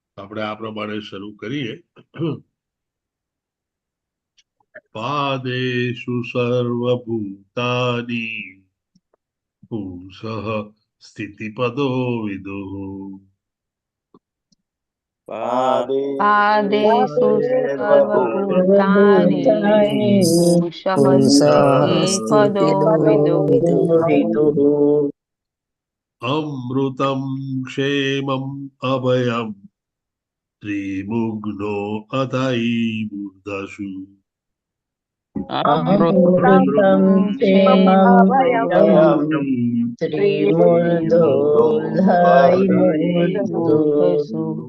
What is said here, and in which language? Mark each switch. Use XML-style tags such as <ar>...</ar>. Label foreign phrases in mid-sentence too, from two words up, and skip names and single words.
<gu>આપણે આ પ્રમાણે શરૂ કરીએ.</gu> <sa>पादेषु सर्वभूतानि पुंसः स्थितिपदो विदुः. पादेषु सर्वभूतानि पुंसः स्थितिपदो विदुः अमृतम क्षेमम अभयम त्रिमुग्नो अधै मूर्धसु. अमृतम क्षेममभयम त्रिमूर्धोर्धैर्मूर्धसु.</sa>